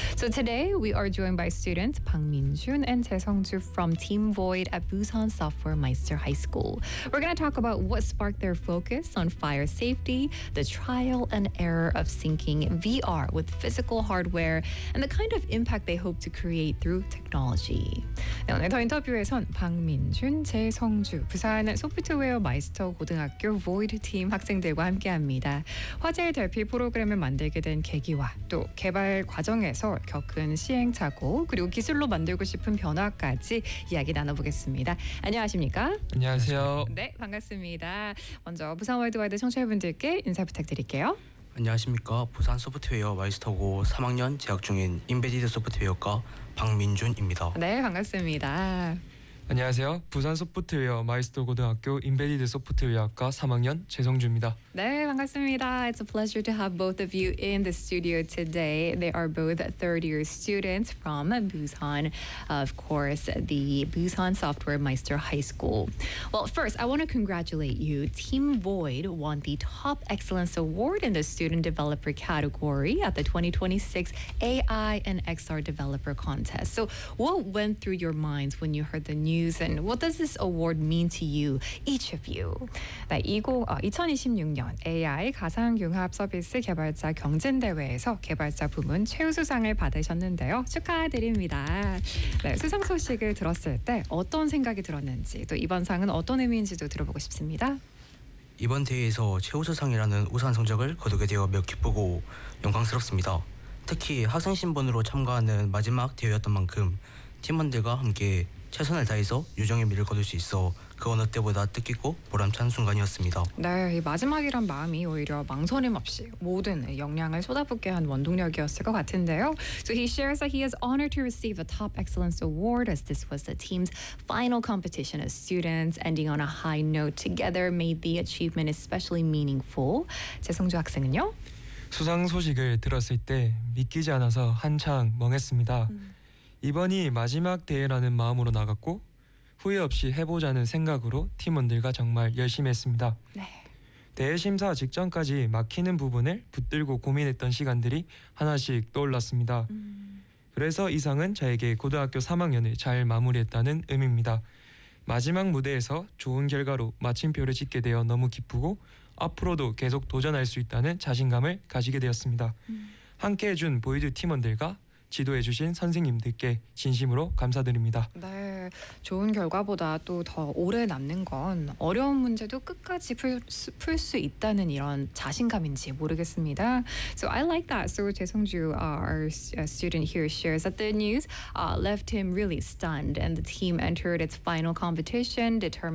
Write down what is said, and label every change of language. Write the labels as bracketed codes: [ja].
[en] So today, we are joined by students Pang Min-jun and Jae Sung-joo from Team Void at Busan Software Meister High School. We're going to talk about what sparked their focus on fire safety, the trial and error of syncing VR with physical hardware, and the kind of impact they hope to create through technology. [ko] 네, 오늘 더 인터뷰에선 박민준, 재성주, 부산 소프트웨어 마이스터 고등학교 Void 팀 학생들과 함께합니다. 화재 대피 프로그램을 만들게 된 계기와 또 개발 과정에서 겪은 시행착오 그리고 기술로 만들고 싶은 변화까지 이야기 나눠보겠습니다. 안녕하십니까? 안녕하세요. 네, 반갑습니다. 먼저 부산 월드와이드 청취자분들께 인사 부탁드릴게요. 안녕하십니까? 부산 소프트웨어 마이스터고 3학년 재학 중인 인베디드 소프트웨어과 박민준입니다. 네, 반갑습니다. 안녕하세요. 부산 소프트웨어 마이스터 고등학교 인베디드 소프트웨어학과 3학년 재성주입니다. 네, 반갑습니다. [en] It's a pleasure to have both of you in the studio today. They are both third-year students from Busan, of course, the Busan Software Meister High School. Well, first, I want to congratulate you. Team Void won the Top Excellence Award in the Student Developer category at the 2026 AI and XR Developer Contest. So what went through your minds when you heard the news, and what does this award mean to you, each of you? [ko] 네, 2026년 AI 가상융합 서비스 개발자 경진대회에서 개발자 부문 최우수상을 받으셨는데요. 축하드립니다. 네, 수상 소식을 들었을 때 어떤 생각이 들었는지, 또 이번 상은 어떤 의미인지도 들어보고 싶습니다. 이번 대회에서 최우수상이라는 우수한 성적을 거두게 되어 매우 기쁘고 영광스럽습니다. 특히 학생 신분으로 참가하는 마지막 대회였던 만큼 팀원들과 함께 최선을 다해서 유정의 미를 거둘 수 있어 그 어느 때보다 뜻깊고 보람찬 순간이었습니다. 네, 이 마지막이란 마음이 오히려 망설임 없이 모든 역량을 쏟아붓게 한 원동력이었을 것 같은데요. [en] So he shares that he is honored to receive a top excellence award as this was the team's final competition of students. Ending on a high note together made the achievement especially meaningful. [ko] 재성주 학생은요? 수상 소식을 들었을 때 믿기지 않아서 한창 멍했습니다. 이번이 마지막 대회라는 마음으로 나갔고 후회 없이 해보자는 생각으로 팀원들과 정말 열심히 했습니다. 네. 대회 심사 직전까지 막히는 부분을 붙들고 고민했던 시간들이 하나씩 떠올랐습니다. 그래서 이 상은 저에게 고등학교 3학년을 잘 마무리했다는 의미입니다. 마지막 무대에서 좋은 결과로 마침표를 찍게 되어 너무 기쁘고 앞으로도 계속 도전할 수 있다는 자신감을 가지게 되었습니다. 함께해 준 보이드 팀원들과 지도해 주신 선생님들께 진심으로 감사드립니다. 네, 좋은 결과보다 또 더 오래 남는 건 어려운 문제도 끝까지 풀 수 있다는 이런 자신감인지 모르겠습니다. [en] So I like that. So 재성주, our student here shares that the news left him really stunned, and the team entered its final competition determined